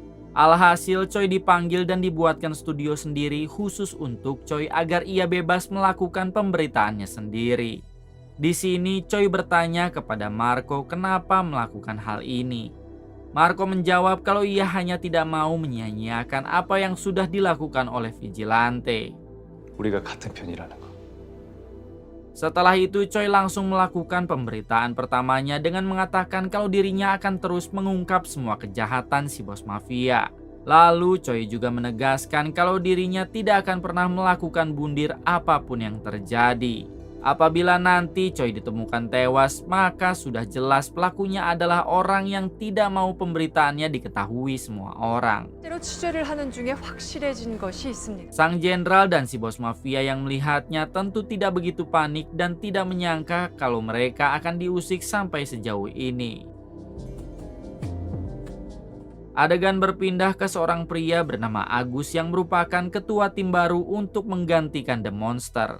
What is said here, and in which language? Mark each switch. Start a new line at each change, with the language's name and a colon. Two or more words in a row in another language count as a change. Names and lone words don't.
Indonesian: Alhasil Choi dipanggil dan dibuatkan studio sendiri khusus untuk Choi agar ia bebas melakukan pemberitaannya sendiri. Di sini Choi bertanya kepada Marco kenapa melakukan hal ini. Marco menjawab kalau ia hanya tidak mau menyia-nyiakan apa yang sudah dilakukan oleh vigilante.
Korean: 우리가 같은 편이라는 거.
Indonesian: Setelah itu Choi langsung melakukan pemberitaan pertamanya dengan mengatakan kalau dirinya akan terus mengungkap semua kejahatan si bos mafia. Lalu Choi juga menegaskan kalau dirinya tidak akan pernah melakukan bundir apapun yang terjadi. Apabila nanti Choi ditemukan tewas, maka sudah jelas pelakunya adalah orang yang tidak mau pemberitaannya diketahui semua orang.
Korean: 실제로 취재를 하는 중에 확실해진 것이 있습니다.
Indonesian: Sang jenderal dan si bos mafia yang melihatnya tentu tidak begitu panik dan tidak menyangka kalau mereka akan diusik sampai sejauh ini. Adegan berpindah ke seorang pria bernama Agus yang merupakan ketua tim baru untuk menggantikan The Monster.